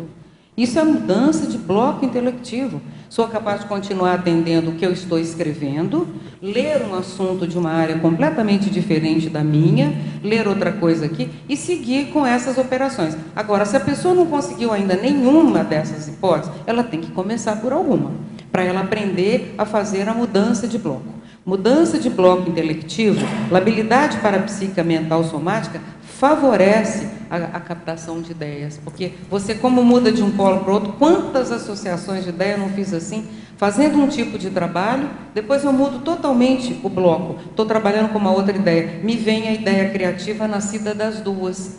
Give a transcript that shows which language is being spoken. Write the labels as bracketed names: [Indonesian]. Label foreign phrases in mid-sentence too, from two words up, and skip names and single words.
[Portuguese] Isso é mudança de bloco intelectivo. Sou capaz de continuar atendendo o que eu estou escrevendo, ler um assunto de uma área completamente diferente da minha, ler outra coisa aqui e seguir com essas operações. Agora, se a pessoa não conseguiu ainda nenhuma dessas hipóteses, ela tem que começar por alguma, para ela aprender a fazer a mudança de bloco. Mudança de bloco intelectivo, labilidade parapsíquica mental somática, favorece a captação de ideias. Porque você, como muda de um polo para o outro, quantas associações de ideias eu não fiz assim? Fazendo um tipo de trabalho, depois eu mudo totalmente o bloco. Estou trabalhando com uma outra ideia. Me vem a ideia criativa nascida das duas.